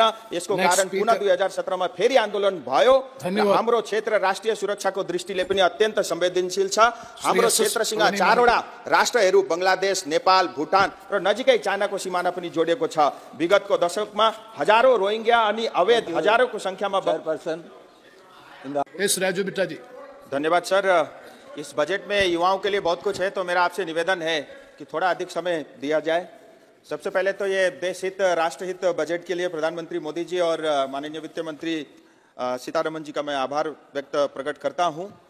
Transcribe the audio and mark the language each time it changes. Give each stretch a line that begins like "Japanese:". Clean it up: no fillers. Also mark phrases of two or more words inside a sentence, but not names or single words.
Nepali: यसको कारण पुनः 2017 मा फेरि आन्दोलन भयो। हाम्रो क्षेत्र राष्ट्रिय सुरक्षाको दृष्टिले पनि अत्यन्त संवेदनशील छ। हाम्रो क्षेत्रसँग 4 वटा राष्ट्रहरू बंगलादेश, नेपाल, भुटान र नजिकै चाइनाको सिमाना पनि जोडिएको छ। विगतको दशकमा हजारौं रोहिंग्या अनि अवैध हजारौंको संख्यामा
Hindi: राजू बिट्टा जी। धन्यवाद सर। इस बजट में युवाओं के लिए बहुत कुछ है, तो मेरा आपसे निवेदन है कि थोड़ा अधिक समय दिया जाए। सबसे पहले तो ये देश हित राष्ट्र हित बजट के लिए प्रधानमंत्री मोदी जी और माननीय वित्त मंत्री सीतारमण जी का मैं आभार प्रकट करता हूं।